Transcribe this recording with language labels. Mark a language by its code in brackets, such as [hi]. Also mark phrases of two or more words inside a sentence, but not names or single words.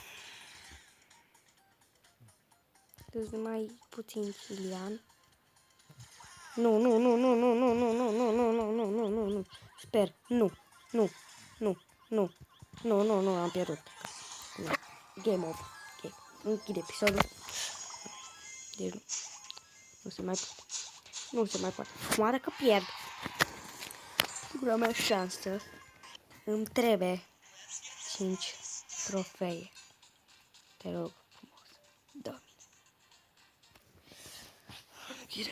[ro] Deci mai puțin Cilian. Nu. Sper. Nu, am pierdut. [en] No. Game over. [ro] Okay. Închid episodul. Deci nu se mai poate. Nu se mai poate. Moară că pierd. Singura mea șansă. Îmi trebuie 5 trofee. Te rog frumos. Dă-mi. Închide.